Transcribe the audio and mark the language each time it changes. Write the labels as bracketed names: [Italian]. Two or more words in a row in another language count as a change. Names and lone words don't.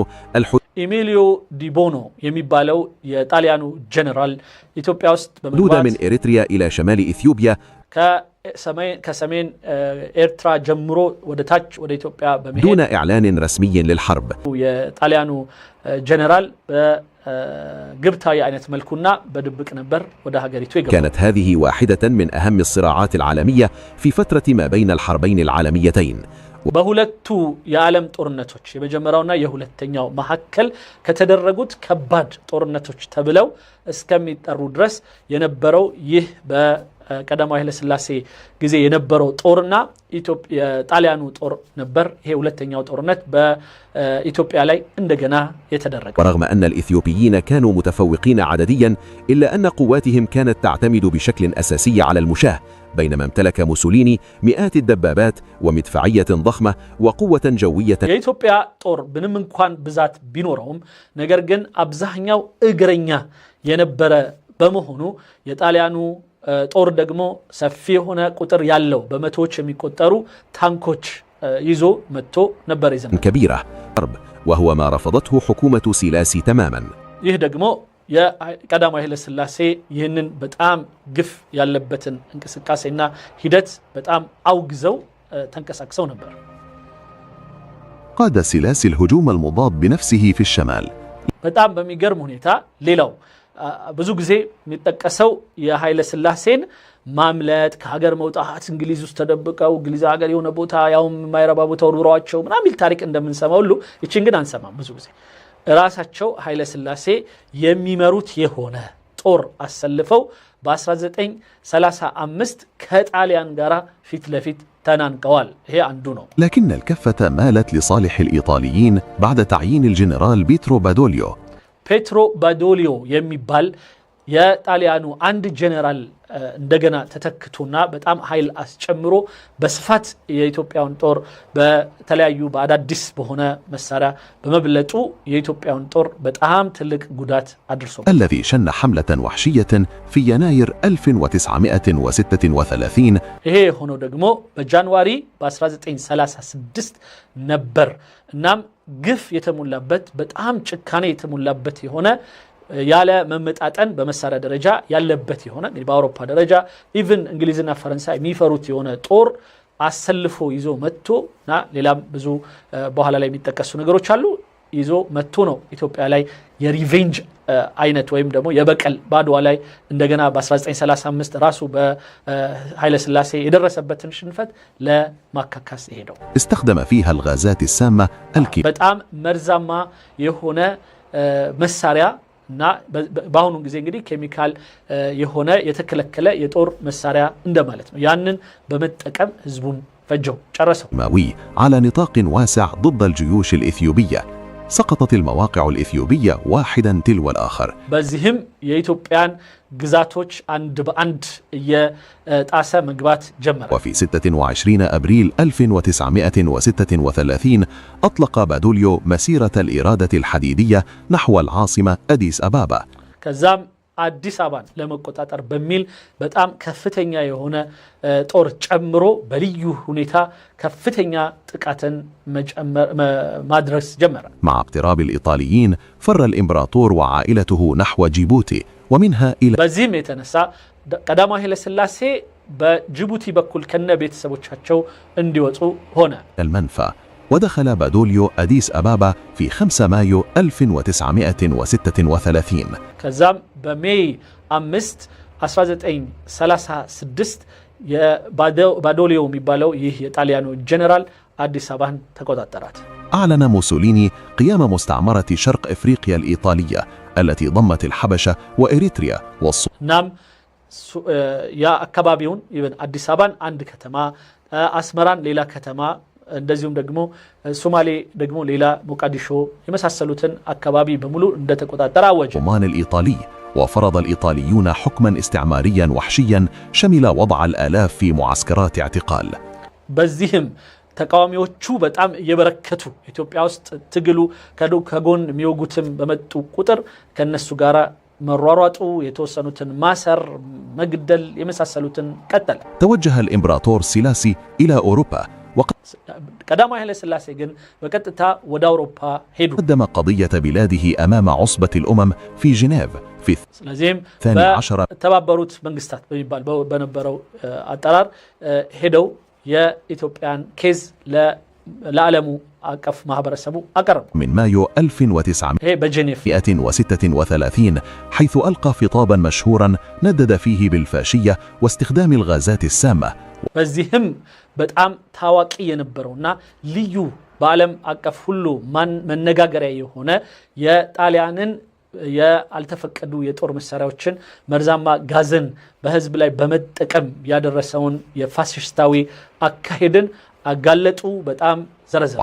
[Amharic] ኢሚሊዮ ዲቦኖ የሚባለው የጣሊያኑ ጀነራል ኢትዮጵያ ውስጥ [Arabic] በመግባት من إريتريا إلى شمال إثيوبيا [Amharic] ከሰሜን ኤርትራ ጀምሮ ወደ ታች ወደ ኢትዮጵያ በመሄድ [Arabic] دون إعلان رسمي للحرب [Amharic] የጣሊያኑ ጀነራል በግብታዊ አይነት መልኩና በድብቅ ነበር ወደ ሀገሪቱ የገባው። [Arabic] كانت هذه واحدة من أهم الصراعات العالمية في فترة ما بين الحربين العالميتين. [Amharic] በሁለቱ የዓለም ጦርነቶች የመጀመሪያውና የሁለተኛው መሐከል ከተደረጉት ከባድ ጦርነቶች ተብለው እስከሚጠሩ ድረስ የነበረው ይህ ቀዳማዊ ኃይለ ሥላሴ ጊዜ የነበረው ጦርና የጣሊያኑ ጦር ነበር። ይሄ ሁለተኛው ጦርነት በኢትዮጵያ ላይ እንደገና የተደረገ። [Arabic] ورغم أن الإثيوبيين كانوا متفوقين عدديا إلا أن قواتهم كانت تعتمد بشكل أساسي على المشاة، بينما امتلك موسوليني مئات الدبابات ومدفعية ضخمة وقوة جوية. [Amharic] የኢትዮጵያ ጦር ምንም እንኳን ብዛት ቢኖረውም ነገር ግን አብዛኛው እግረኛ የነበረ በመሆኑ የጣሊያኑ ጦር ደግሞ ሰፊ የሆነ ቁጥር ያለው በመቶዎች የሚቆጠሩ ታንኮች ይዞ መጥቶ ነበር ይዘን [Arabic] كبيرة وهو ما رفضته حكومة سيلاسي تماما. [Amharic] ይህ ደግሞ የቀዳማዊ ኃይለ ሥላሴ ይህንን በጣም ግፍ ያለበትን እንቅስቃሴና ሂደት በጣም አውግዘው ተንቀሳቅሰው ነበር። [Arabic] قاد سيلاسي الهجوم المضاد بنفسه في الشمال. [Amharic] በጣም በሚገርም ሁኔታ ሌላው ብዙ ጊዜ የሚጠቀሰው የኃይለ ሥላሴን ማምለጥ ከሀገር መውጣት እንግሊዝ ውስጥ ተደብቀው እንግሊዝ ሀገር የሆነ ቦታ ያውም የማይረባ ቦታ ወርውሯቸው ምናምን የሚል ታሪክ እንደምንሰማው ሁሉ እቺን ግን አንሰማም። ብዙ ጊዜ ራሳቸው ኃይለ ሥላሴ የሚመሩት የሆነ ጦር አሰልፈው በ1935 ከጣሊያን ጋር ፊት ለፊት ተናንቀዋል። ይሄ አንዱ ነው። [Arabic] لكن الكفة مالت لصالح الإيطاليين بعد تعيين الجنرال بيترو بادوليو. [Amharic] ፔትሮ ባዶሊዮ የሚባል የጣሊያኑ አንድ ጀነራል እንደገና ተተክቶና በጣም ኃይል አስጨምሮ በስፋት የኢትዮጵያውን ጦር በተለያዩ በአዳዲስ በሆነ መሳሪያ በመብለጡ የኢትዮጵያውን ጦር በጣም ትልቅ ጉዳት አድርሶ [Arabic] الذي شن حملة وحشية في يناير 1936 [Amharic] ይሄ ሆኖ ደግሞ በጃንዋሪ በ1936 ነበር። እናም ግፍ የተሞላበት በጣም ጭካኔ የተሞላበት የሆነ ያለ መመጣጠን በመሳሪያ ደረጃ ያለበት የሆነ እንግዲህ በአውሮፓ ደረጃ ኢቭን እንግሊዝና ፈረንሳይ የሚፈሩት የሆነ ጦር አሰልፎ ይዞ መጥቶና ሌላም ብዙ በኋላ ላይ የሚጠቀሱ ነገሮች አሉ ይዞ መጥቶ ነው ኢትዮጵያ ላይ የሪቬንጅ አይነት ወይም ደግሞ የበቀል ባድዋ ላይ እንደገና በ1935 ራሱ በኃይለ ሥላሴ የደረሰበትን ሽንፈት ለማካካስ ሄደው [Arabic] استخدم فيها الغازات السامة [Amharic] በጣም መርዛማ የሆነ መሳሪያ እና በአሁኑ ጊዜ እንግዲህ ኬሚካል የሆነ የተከለከለ የጦር መሳሪያ እንደማለት ነው። ያንን በመጠቀም ህዝቡን ፈጀው ጨረሰው። [Arabic] ماوي على نطاق واسع ضد الجيوش الإثيوبية. سقطت المواقع الإثيوبية واحدا تلو الآخر. [Amharic] በዚህም የኢትዮጵያን ግዛቶች አንድ በአንድ የጣሰ መግባት ጀመረ። [Arabic] وفي 26 أبريل 1936 أطلق بادوليو مسيرة الإرادة الحديدية نحو العاصمة أديس أبابا. [Amharic] ከዛም አዲስ አበባን ለመቆጣጠር በሚል በጣም ከፍተኛ የሆነ ጦር ጨምሮ በልዩ ሁኔታ ከፍተኛ ጥቃትን ማድረስ ጀመረ። [Arabic] مع اقتراب الإيطاليين فر الإمبراطور وعائلته نحو جيبوتي ومنها إلى [Amharic] በዚህም የተነሳ ቀዳማዊ ኃይለ ሥላሴ በጅቡቲ በኩል ከነ ቤተሰቦቻቸው እንዲወጡ ሆነ። [Arabic] المنفى. ودخل بادوليو أديس أبابا في 5 مايو 1936. [Amharic] ከዛም በሜይ 5 1936 የባዶሊዮ የሚባለው ይህ የጣሊያኑ ጀነራል አዲስ አበባን ተቆጣጠራት። [Arabic] أعلن موسوليني قيام مستعمرة شرق إفريقيا الإيطالية التي ضمت الحبشة وإريتريا [Amharic] ናም ያ አካባቢውን ይበን አዲስ አበባን አንድ ከተማ አስመራን ሌላ ከተማ እንደዚሁም ደግሞ ሶማሌ ደግሞ ሌላ ሞቃዲሾ የመሳሰሉትን አካባቢ በሙሉ እንደተቆጣጠረ አወጀ። [Arabic] الرومان الإيطالي. وفرض الإيطاليون حكما استعماريا وحشيا شمل وضع الآلاف في معسكرات اعتقال. [Amharic] በዚህም ተቃዋሚዎቹ በጣም የበረከቱ ኢትዮጵያ ውስጥ ትግሉ ከጎን የሚወጉትም በመጡ ቁጥር ከነሱ ጋራ መሯሯጡ የተወሰኑትን ማሰር መግደል የመሳሰሉትን ቀጠለ። [Arabic] توجه الإمبراطور سيلاسي إلى أوروبا [Amharic] ቀዳማዊ ኃይለ ሥላሴ ግን በቀጥታ ወደ አውሮፓ ሄዱ። [Arabic] قدم قضية بلاده أمام عصبة الأمم في جنيف في [Amharic] ስለዚህም 12 በተባበሩት መንግስታት በሚባል በነበረው አጠራር ሄደው የኢትዮጵያን ኬዝ ለዓለሙ አቀፍ ማህበረሰቡ አቀረቡ። [Arabic] من مايو 1936 [Amharic] ይሄ በጄኔቭ [Arabic] حيث ألقى خطابا مشهورا ندد فيه بالفاشية واستخدام الغازات السامة. [Amharic] በዚህም በጣም ታዋቂ የነበረውና ልዩ በዓለም አቀፍ ሁሉ መነጋገሪያ የሆነ የጣሊያንን ያልተፈቀዱ የጦር መሳሪያዎችን መርዛማ ጋዝን በህዝብ ላይ በመጠቀም ያደረሰውን የፋሽስታዊ አካሄድን አጋለጡ በጣም ዘረዘሩ